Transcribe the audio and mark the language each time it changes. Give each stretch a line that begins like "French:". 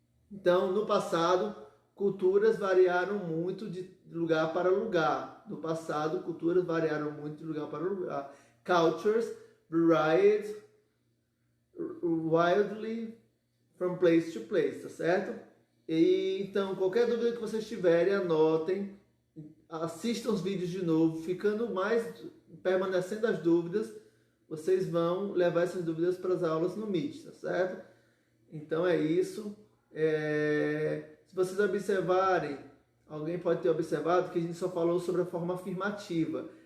Portuguese: Então, no passado, culturas variaram muito de lugar para lugar. No passado, culturas variaram muito de lugar para lugar.
English: Cultures varied wildly from place to place,
Portuguese: tá certo? E, então, qualquer dúvida que vocês tiverem, anotem, assistam os vídeos de novo, permanecendo as dúvidas, vocês vão levar essas dúvidas para as aulas no Meet, tá certo? Então é isso. Se vocês observarem, alguém pode ter observado que a gente só falou sobre a forma afirmativa.